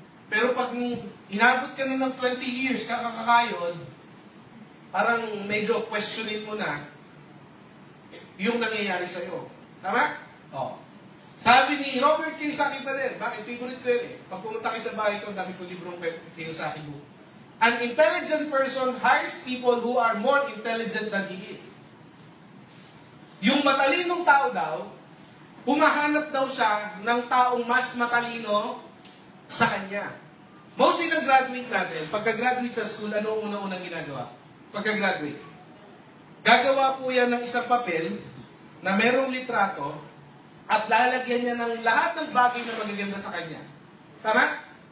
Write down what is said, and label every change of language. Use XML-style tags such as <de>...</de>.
<tl>Pero pag inabot ka na ng 20 years kakakayod, parang medyo questionin mo na yung nangyayari sa'yo. Tama? Oo. Sabi ni Robert Kiyosaki pa din, bakit? Favorite ko yun eh. Pag pumunta kayo sa bahay ko, ang dami ko librong Kiyosaki book.</tl> <en>An intelligent person hires people who are more intelligent than he is.</en> <tl>Yung matalinong tao daw, humahanap daw siya ng taong mas matalino sa kanya. Mostly ng graduate natin, pagka-graduate sa school, ano ang una-unang ginagawa? Pagka-graduate. Gagawa po yan ng isang papel na merong litrato at lalagyan niya ng lahat ng bagay na magaganda sa kanya. Tama?</tl>